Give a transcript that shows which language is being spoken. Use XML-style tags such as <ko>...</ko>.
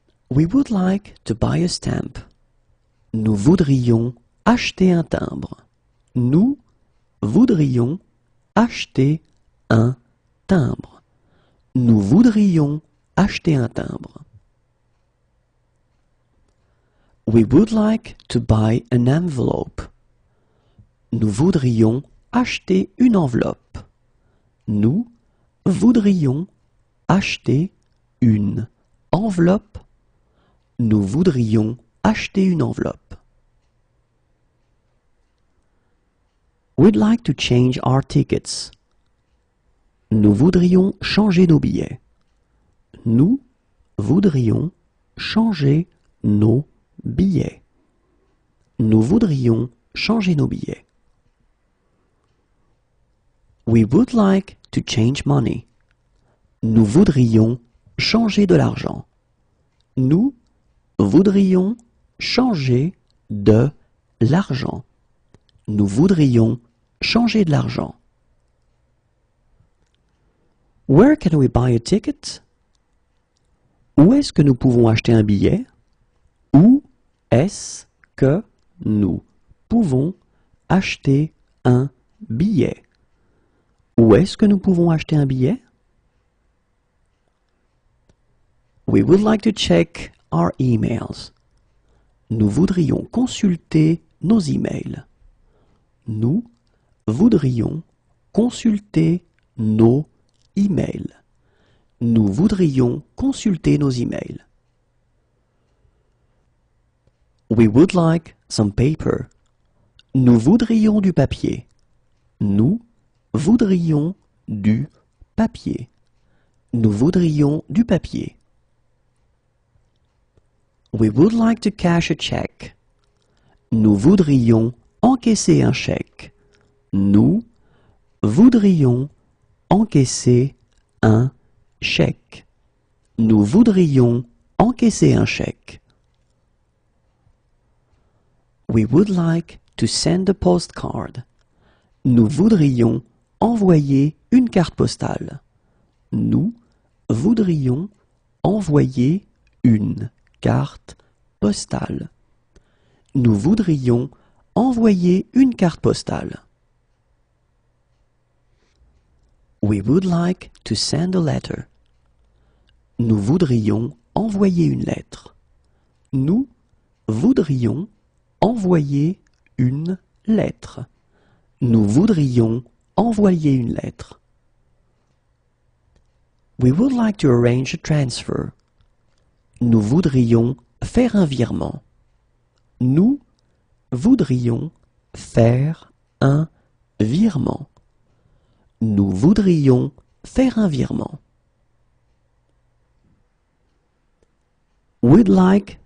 <en>We would like to buy a stamp.</en> <fr>Nous voudrions acheter un timbre. Nous voudrions acheter un timbre. Nous voudrions acheter un timbre.</fr> <en>We would like to buy an envelope.</en> <fr>Nous voudrions acheter une enveloppe. Nous voudrions acheter une enveloppe. Nous voudrions acheter une enveloppe.</fr> <en>We'd like to change our tickets.</en> <fr>Nous voudrions changer nos billets. Nous voudrions changer nos billets. Nous voudrions changer nos billets.</fr> <en>We would like to change money.</en> <fr>Nous voudrions changer de l'argent. Nous voudrions changer de l'argent. Nous voudrions changer de l'argent.</fr> <en>Where can we buy a ticket?</en> <fr>Où est-ce que nous pouvons acheter un billet? Où est-ce que nous pouvons acheter un billet? Où est-ce que nous pouvons acheter un billet?</fr> <en>We would like to check our emails.</en> <fr>Nous voudrions consulter nos emails. Nous voudrions consulter nos emails. Nous voudrions consulter nos emails.</fr> <en>We would like some paper.</en> <fr>Nous voudrions du papier. Nous voudrions du papier. Nous voudrions du papier.</fr> <en>We would like to cash a check.</en> <fr>Nous voudrions encaisser un chèque. Nous voudrions encaisser un chèque. Nous voudrions encaisser un chèque.</fr> <en>We would like to send a postcard.</en> <fr>Nous voudrions envoyer une carte postale. Nous voudrions envoyer une carte postale. Nous voudrions envoyer une carte postale.</fr> <en>We would like to send a letter.</en> <fr>Nous voudrions envoyer une lettre. Nous voudrions envoyer une lettre. Nous voudrions envoyer une lettre.</fr> <en>We would like to arrange a transfer.</en> <fr>Nous voudrions faire un virement. Nous voudrions faire un virement. Nous voudrions faire un virement.</fr> <en>We'd like</en>